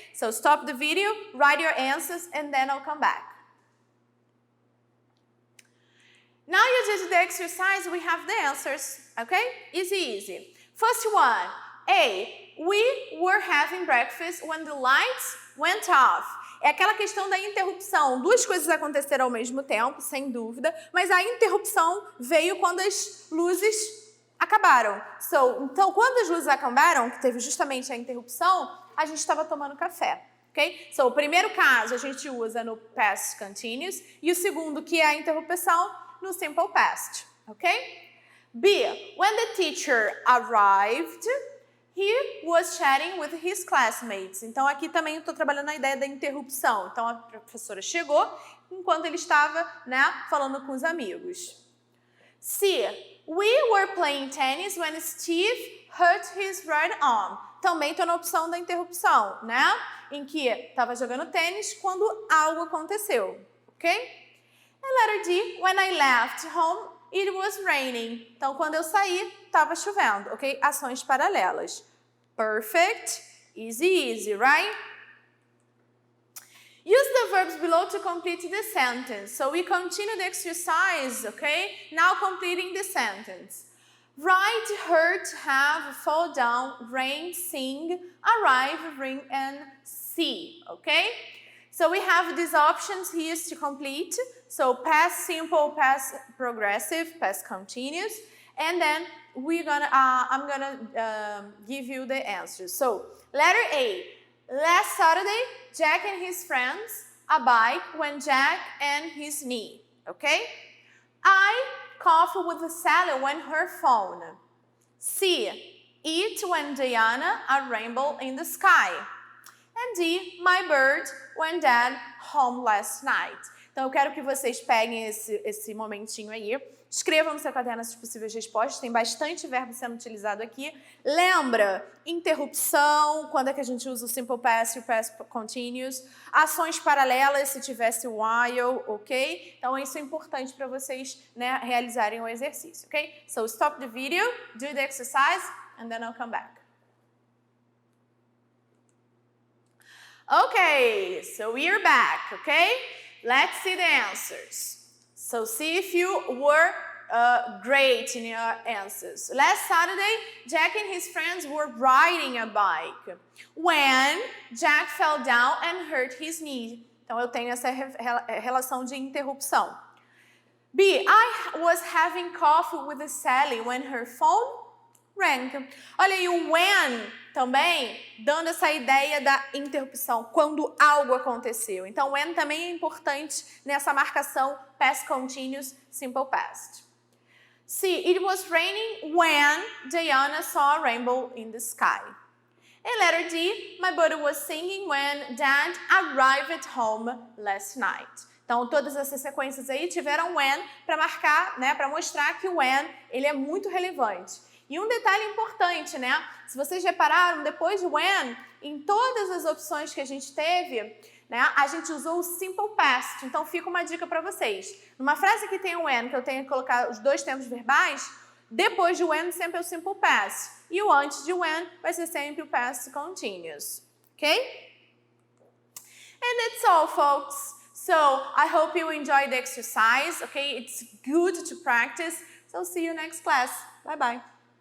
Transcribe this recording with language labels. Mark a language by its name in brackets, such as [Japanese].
[English] So stop the video, write your answers, and then I'll come back. Now you did the exercise, we have the answers, okay? Easy. First one, A, we were having breakfast when the lights went off. [Portuguese] É aquela questão da interrupção. Duas coisas aconteceram ao mesmo tempo, sem dúvida, mas a interrupção veio quando as luzes acabaram. Então, quando as luzes acabaram, que teve justamente a interrupção, a gente estava tomando café. Okay? So, o primeiro caso a gente usa no past continuous e o segundo, que é a interrupção, no simple past, ok? [English] B, when the teacher arrived, he was chatting with his classmates. [Portuguese] Então, aqui também estou trabalhando a ideia da interrupção. Então, a professora chegou enquanto ele estava, né, falando com os amigos. [English] C, we were playing tennis when Steve hurt his right arm. [Portuguese] Também estou na opção da interrupção, né? Em que estava jogando tênis quando algo aconteceu, ok? [English] And letter D, when I left home, it was raining. [Portuguese] Então, quando eu saí, estava chovendo, ok? Ações paralelas. [English] Perfect, easy, right? Use the verbs below to complete the sentence. So we continue the exercise, okay? Now completing the sentence. Write, hurt, have, fall down, rain, sing, arrive, ring, and see, okay? So we have these options here to complete. So past simple, past progressive, past continuous, and then I'm gonna give you the answers. So letter A, last Saturday, Jack and his friends a bike when Jack and his knee, okay? I coffee with Sally when her phone. C, eat when Diana a rainbow in the sky. And D, my bird when dad home last night. [Portuguese] Então, eu quero que vocês peguem esse momentinho aí, escrevam no seu caderno as possíveis respostas, tem bastante verbo sendo utilizado aqui. Lembra, interrupção, quando é que a gente usa o simple past e o past continuous, ações paralelas, se tivesse while, ok? Então, isso é importante para vocês, né, realizarem o exercício, ok? [English] So, stop the video, do the exercise, and then I'll come back. Okay, so we're back, okay? Let's see the answers. So see if you were great in your answers. Last Saturday, Jack and his friends were riding a bike when Jack fell down and hurt his knee. [Portuguese] Então, eu tenho essa relação de interrupção. [English] B, I was having coffee with Sally when her phone rang. [Portuguese] Olha aí, o when também dando essa ideia da interrupção, quando algo aconteceu. Então, when também é importante nessa marcação past continuous, simple past. [English] C, it was raining when Diana saw a rainbow in the sky. And letter D, my brother was singing when Dad arrived at home last night. [Portuguese] Então, todas essas sequências aí tiveram when para marcar, né, para mostrar que o when, ele é muito relevante. E um detalhe importante, né? Se vocês repararam, depois de when, em todas as opções que a gente teve, né, a gente usou o simple past. Então, fica uma dica para vocês. Numa frase que tem o when, que eu tenho que colocar os dois tempos verbais, depois de when sempre é o simple past. E o antes de when vai ser sempre o past continuous. [English] Ok? And that's all, folks. So, I hope you enjoyed the exercise. Okay? It's good to practice. So, see you next class. Bye-bye.